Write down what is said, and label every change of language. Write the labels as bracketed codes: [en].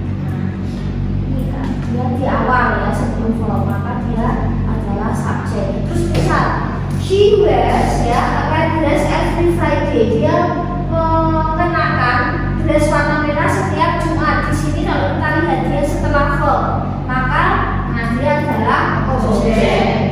[id] Nah, ini kan dia di awal ya sebelum verb maka dia adalah subjek. Terus misal [en] she wears ya a red dress every Friday. [id] Dia mengenakan dress warna merah setiap Jumat. Di sini kalau kita lihat dia setelah verb maka dia adalah objek.